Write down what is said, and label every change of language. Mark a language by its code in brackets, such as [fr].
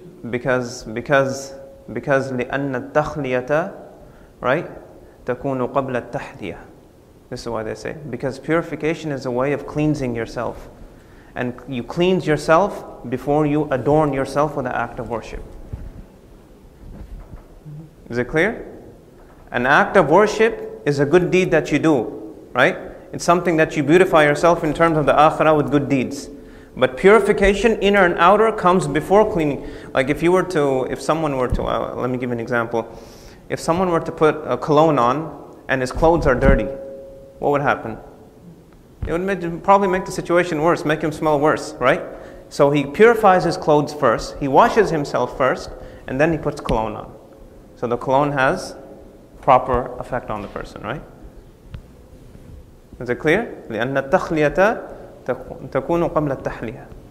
[ar] Because لأن التخلية, right, تكون قبل التحلية. [en] This is why they say, because purification is a way of cleansing yourself. And you cleanse yourself before you adorn yourself with an act of worship. Is it clear? An act of worship is a good deed that you do, right? It's something that you beautify yourself in terms of the akhirah with good deeds. But purification, inner and outer, comes before cleaning. Like if someone were to, let me give you an example. If someone were to put a cologne on and his clothes are dirty, what would happen? It would probably make the situation worse, make him smell worse, right? So he purifies his clothes first, he washes himself first, and then he puts cologne on. So the cologne has proper effect on the person, right? Is it clear? [ar] لأن التخلية تكون قبل التحلية.